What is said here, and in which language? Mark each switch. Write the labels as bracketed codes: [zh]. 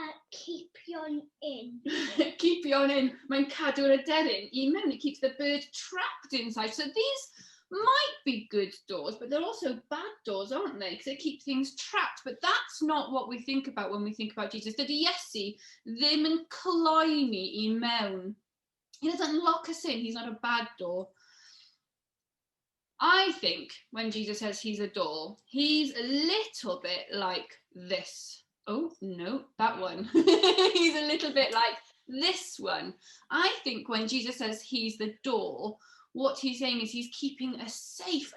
[en] Keep you in. Keep you on in. [cy] Mae'n cadw'r aderyn I mewn. [en] It keeps the bird trapped inside. So these might be good doors, but they're also bad doors, aren't they? Because they keep things trapped. But that's not what we think about when we think about Jesus. [cy] Dydy Iesu ddim yn cloi ni I mewn. [en] He doesn't lock us in. He's not a bad door. I think when Jesus says he's a door, he's a little bit like this. Oh, no, that one. He's a little bit like this one. I think when Jesus says he's the door, what he's saying is he's keeping us safe.